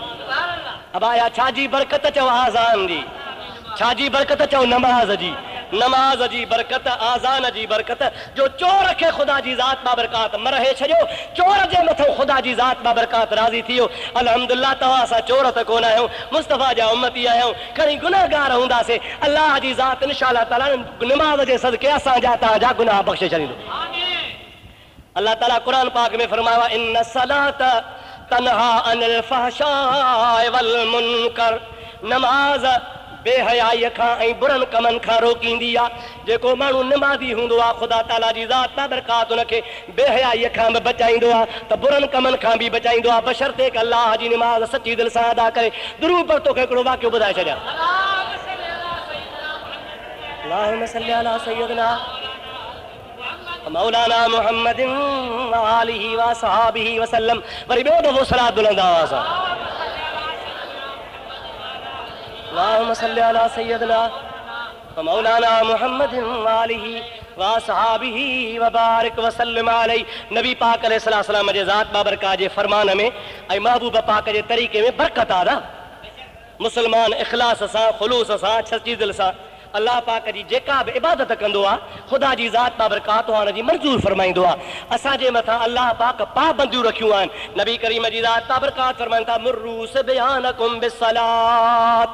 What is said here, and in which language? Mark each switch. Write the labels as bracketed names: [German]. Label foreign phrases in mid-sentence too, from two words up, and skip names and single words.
[Sindhi] अब आया छाजी बरकत चओ आज़ान जी, छाजी बरकत चओ नमाज जी, नमाज जी बरकत, आज़ान जी बरकत, जो चोर खे ख़ुदा जी ज़ात बाबरकात मरहे छॾियो, चोर जे मथां ख़ुदा जी ज़ात बाबरकात राज़ी थी वियो। अल्हम्दुलिल्लाह, तव्हां असां चोर त कोन आहियूं, मुस्तफ़ा जा उम्मती आहियूं, खणी गुनाहगार हूंदासीं। अल्लाह जी ज़ात [Arabic] إن شاء الله تعالى [Sindhi] नमाज जे सदके असांजा तव्हांजा गुनाह बख़्शे छॾींदो। अल्लाह ताला क़ुरान पाक में फरमायो आहे, [Arabic] إن الصلاة تنهى عن الفحشاء والمنكر, [Sindhi] नमाज बेहयाई खां ऐं बुरनि कमनि खां रोकींदी आहे। जेको माण्हू नमाज़ी हूंदो आहे, ख़ुदा ताला जी ज़ात बाबरकात हुनखे बेहयाई खां बि बचाईंदो आहे, त बुरनि कमनि खां बि बचाईंदो आहे, बशर्ते कि अल्लाह जी नमाज़ सची दिलि सां अदा करे। दुरूद पर तोखे हिकिड़ो वाक़ियो ॿुधाए छॾियां। [Arabic] اللهم صل على سيدنا مولانا محمد آله وصحبه وسلم. [Sindhi] वरी ॿियो दफ़ो सलात बुलंद आवाज़ सां, [Arabic] اللهم صل على سيدنا مولانا محمد آله وصحبه وبارك وسلم عليه. [Sindhi] नबी पाक अलैहिस्सलाम जे ज़ात बाबरकात जे फरमान में ऐं महबूब पाक जे तरीक़े में बरकत आहे। मुस्लमान इख़लास सां, ख़ुलूस सां, सची दिलि सां अल्लाह पाक जी जेका बि इबादत कंदो आहे, ख़ुदा जी ज़ात बाबरकात हुनजी मंज़ूर फरमाईंदो आहे। असांजे मथां अल्लाह पाक पाबंदियूं रखियूं आहिनि। नबी करीम जी ज़ात बाबरकात फरमाइनि था, [Arabic] مروا صبيانكم بالصلاة.